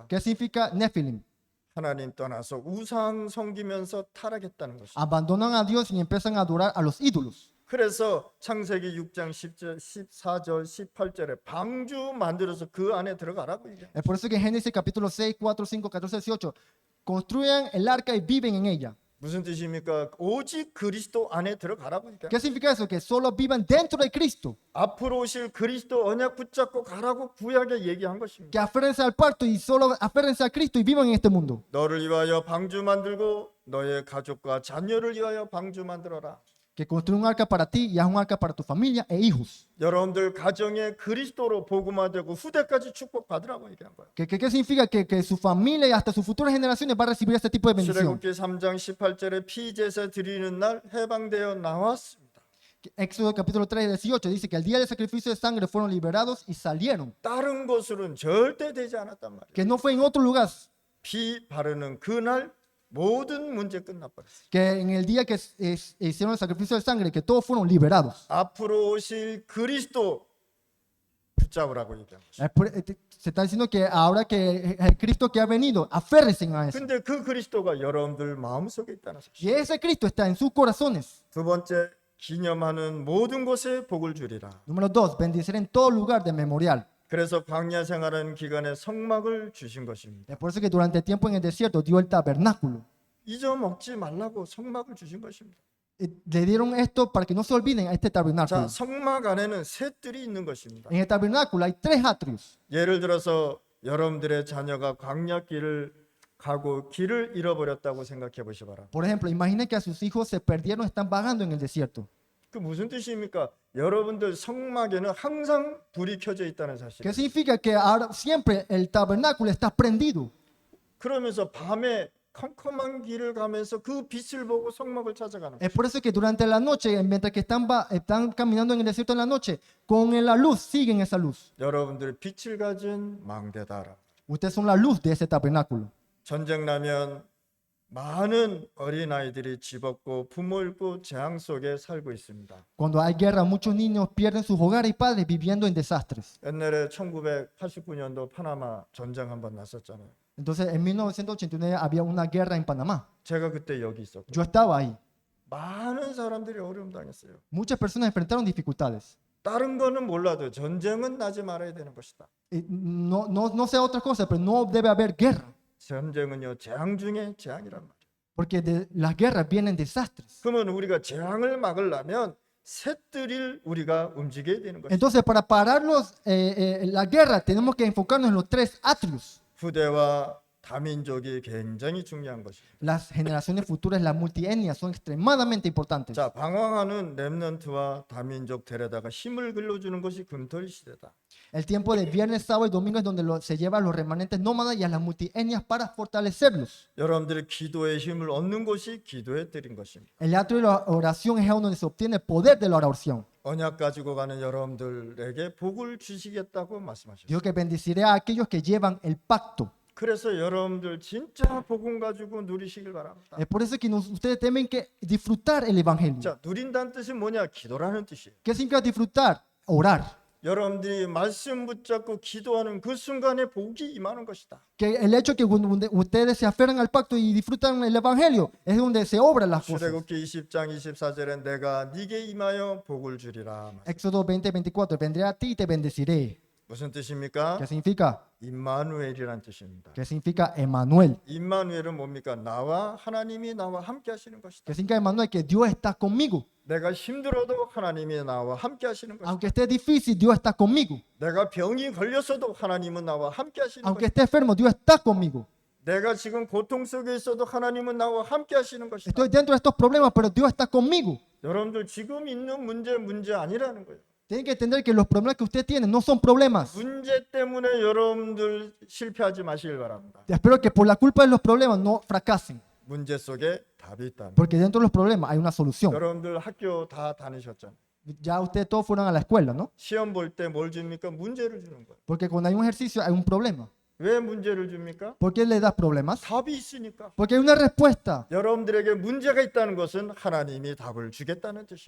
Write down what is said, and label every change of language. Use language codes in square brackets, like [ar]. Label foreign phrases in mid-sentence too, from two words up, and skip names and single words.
[es] ¿Qué significa Nephilim? [ko] 하나님 떠나서 우상 섬기면서 타락했다는 것입니다. [es] Abandonan a Dios y empiezan a adorar a los ídolos. [ko] 그래서 창세기 6장 10절, 14절, 18절에 방주 만들어서 그 안에 들어가라고 얘기해요. [es] Es por eso que en Génesis capítulo 6, 4, 5, 14, 18 construyan el arca y viven en ella. [ko] 무슨 뜻입니까? 오직 그리스도 안에 들어가라고 얘기해요. [es] ¿Qué significa eso? Que solo vivan dentro de Cristo. [ko] 앞으로 오실 그리스도 언약 붙잡고 가라고 구약에 얘기한 것입니다. [es] Que aférrense al pacto y solo aférrense a Cristo y vivan en este mundo. [ko] 너를 위하여 방주 만들고 너의 가족과 자녀를 위하여 방주 만들어라. [es] Que construya un arca para ti y haz un arca para tu familia e hijos. [ko] 여러분들 가정에 그리스도로 복음화되고 후대까지 축복받으라고 얘기한 거예요. [es] ¿Qué significa? Que su familia y hasta sus futuras generaciones va a recibir este tipo de bendición. [ko] 출애굽기 3장 18절에 피제사 드리는 날 해방되어 나왔습니다. [es] Éxodo capítulo 3, 18 dice que el día del sacrificio de sangre fueron liberados y salieron. [ko] 다른 곳으로는 절대 되지 않았단 말이에요. [es] Que no fue en otro lugar. [ko] 피 바르는 그날 모든 문제 끝나버렸어요. [es] Que en el día que hicieron el sacrificio de sangre, que todos fueron liberados. [ko] 앞으로 오실 그리스도 붙잡으라고 얘기한 거죠. [es] Se está diciendo que ahora que el Cristo que ha venido, aférrense a eso. [ko] 근데 그 그리스도가 여러분들 마음속에 있다는 사실. [es] Y ese Cristo está en sus corazones. [ko] 두 번째, 기념하는 모든 곳에 복을 주리라. [es] Número 2, bendeciré en todo lugar de memorial. [ko] 그래서 광야 생활하는 기간에 성막을 주신 것입니다. [es] Es por eso que durante el tiempo en el desierto dio el tabernáculo. [ko] 잊어먹지 말라고 성막을 주신 것입니다. [es] Le dieron esto para que no se olviden a este [ko] 자, [es] tabernáculo. [ko] 성막 안에는 세 뜰이 있는 것입니다. [es] En el tabernáculo hay 3 atrios. [ko] 예를 들어서 여러분들의 자녀가 광야길을 가고 길을 잃어버렸다고 생각해 보시 바랍니다. [es] Por ejemplo, imaginen que a sus hijos se perdieron, están vagando en el desierto. [ko] 그 무슨 뜻입니까? 여러분들 성막에는 항상 불이 켜져 있다는 사실. [es] ¿Qué significa? Que ahora siempre el tabernáculo está prendido. [ko] 그러면서 밤에 컴컴한 길을 가면서 그 빛을 보고 성막을 찾아가는 거예요. [es] Es por eso que durante la noche, mientras que están caminando en el desierto en la noche, con la luz, siguen esa luz. [ko] 여러분들 빛을 가진 망대다라. [es] Ustedes son la luz de ese tabernáculo. [ko] 전쟁 나면 많은 어린아이들이 집 없고 부모 잃고 재앙 속에 살고 있습니다. [es] Cuando hay guerra, muchos niños pierden sus hogares y padres viviendo en desastres. [ko] 옛날에 1989년도 파나마 전쟁 한번 났었잖아요. [es] Entonces, en 1989 había una guerra en Panamá. [ko] 제가 그때 여기 있었고 [es] Yo estaba ahí. [ko] 많은 사람들이 어려움 당했어요. [es] Muchas personas enfrentaron dificultades. [ko] 다른 거는 몰라도 전쟁은 나지 말아야 되는 것이다. [es] No sé otras cosas, pero no debe haber guerra. [ko] 전쟁은요 재앙 중에 재앙이란 말이에요. [es] Porque de las guerras vienen desastres. [ko] 그러면 우리가 재앙을 막으려면 셋들을 우리가 움직여야 되는 것이죠. [es] Entonces, para pararlos la guerra, tenemos que enfocarnos en los 3 atrios. [ko] 후대와 다민족이 굉장히 중요한 것입니다. [es] Las generaciones futuras, las multietnias, son extremadamente importantes. [ko] 자, 방황하는 렘넌트와 다민족 데려다가 힘을 길러주는 것이 금토일 시대다. [es] El tiempo de viernes, sábado y domingo es donde se lleva a los remanentes nómadas y a las multietnias para fortalecerlos. [ko] 여러분들이 기도의 힘을 얻는 곳이 기도에 드린 것입니다. [es] El atrio de la oración es donde se obtiene el poder de la oración. [ko] 언약 가지고 가는 여러분들에게 복을 주시겠다고 말씀하셨어요. [es] Dios que bendeciré a aquellos que llevan el pacto. [ko] 그래서 여러분들 진짜 복음 가지고 누리시길 바랍니다. [es] Es por eso que ustedes tienen que disfrutar el evangelio. [ko] 자, 누린다는 뜻이 뭐냐? 기도라는 뜻이에요. [es] ¿Qué significa disfrutar? Orar. [ko] 여러분들이 말씀 붙잡고 기도하는 그 순간에 복이 임하는 것이다. [es] Que el hecho que cuando ustedes se aferran al pacto y disfrutan el evangelio es donde se obran las cosas. [ko] 출애굽기 20장 24절에 내가 네게 임하여 복을 주리라. [es] Éxodo 20, 24. Vendré a ti y te bendeciré. [ko] 무슨 뜻입니까? [es] ¿Qué significa? [ko] 임마누엘이란 뜻입니다. [es] ¿Qué significa Emmanuel? [ko] 임마누엘은 뭡니까? 나와 하나님이 나와 함께 하시는 것이다. [es] ¿Qué significa Emmanuel? Que Dios está conmigo. [ko] 내가 힘들어도 하나님이 나와 함께 하시는 것이다. [es] Aunque esté difícil, Dios está conmigo. [ko] 내가 병이 걸렸어도 하나님은 나와 함께 하시는 [es] Aunque [ko] 것이다. [es] esté enfermo, Dios está conmigo. [ko] 내가 지금 고통 속에 있어도 하나님은 나와 함께 하시는 것이다. [es] Estoy dentro de estos problemas, pero Dios está conmigo. [ko] 여러분들 지금 있는 문제 아니라는 거예요. [es] Tienen que entender que los problemas que usted tiene no son problemas. [ko] 문제 때문에 여러분들 실패하지 마시길 바랍니다. [es] Espero que por la culpa de los problemas no fracasen. [ko] 문제 속에 답이 있다. [es] Porque dentro de los problemas hay una solución. [ko] 여러분들 학교 다 다니셨잖아요. [es] Ya ustedes todos fueron a la escuela, ¿no? [ko] 시험 볼 때 뭘 줍니까? 문제를 주는 거예요. [es] Porque cuando hay un ejercicio hay un problema. [ko] 왜 문제를 줍니까? [es] ¿Por qué le das problemas? [ko] 답이 있으니까. [es] Porque hay una respuesta. [ko] 여러분들에게 문제가 있다는 것은 하나님이 답을 주겠다는 뜻이에요.